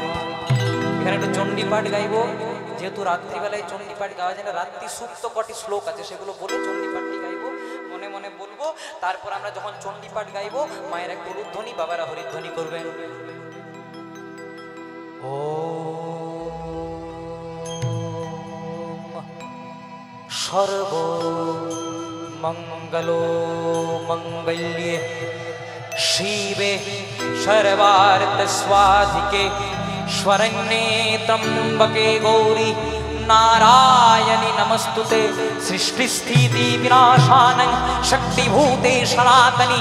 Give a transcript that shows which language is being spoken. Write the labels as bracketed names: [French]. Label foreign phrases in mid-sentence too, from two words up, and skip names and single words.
[Bangla] এখানে একটু চণ্ডী পাঠ গাইবো, যেহেতু রাত্রিবেলায় চণ্ডী পাঠ গাওয়া যায় না, রাত্রি সুপ্ত কটি শ্লোক আছে সেগুলো বলে চণ্ডী পাঠটি গাইবো, মনে মনে বলবো। তারপর আমরা যখন চণ্ডী পাঠ গাইবো মায়ের এক উলুধ্বনি, বাবারা হরিধ্বনি করবেন। [Sanskrit] ও সর্ব মঙ্গলো মঙ্গল্যে শিবে সর্বার্থ স্বাধিকে শরণ্যে ত্র্যম্বকে গৌরি नारायणि नमस्तुते सृष्टि स्थिति विनाशानं शक्तिभूते सनातनि